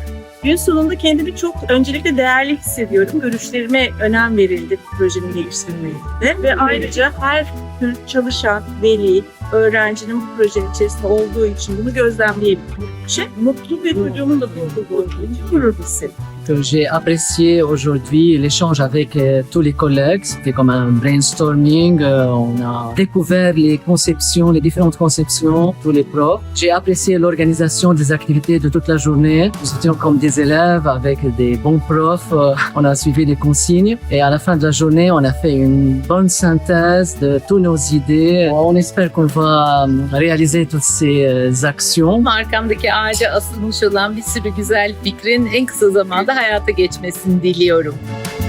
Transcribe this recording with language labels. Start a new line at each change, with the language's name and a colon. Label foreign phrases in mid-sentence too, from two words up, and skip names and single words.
Turkish: Gün sonunda kendimi çok öncelikle değerli hissediyorum. Görüşlerime önem verildi bu projenin geliştirilmesinde ve ayrıca her tür çalışan, veli, öğrencinin bu projenin içerisinde olduğu için bunu gözlemleyebildiğim için mutlu ve çocuğumun da mutlu olduğu için gurur hissediyorum.
French: J'ai apprécié aujourd'hui l'échange avec tous les collègues. C'était comme un brainstorming. On a découvert les conceptions, les différentes conceptions, tous les profs. J'ai apprécié l'organisation des activités de toute la journée. Nous étions comme des élèves avec des bons profs. On a suivi les consignes. Et à la fin de la journée, on a fait une bonne synthèse de toutes nos idées. On espère qu'on va réaliser toutes ces actions.
Turkish: Arkamdaki ağaca asılmış olan bir sürü güzel fikrin en kısa zamanda hayata geçmesini diliyorum.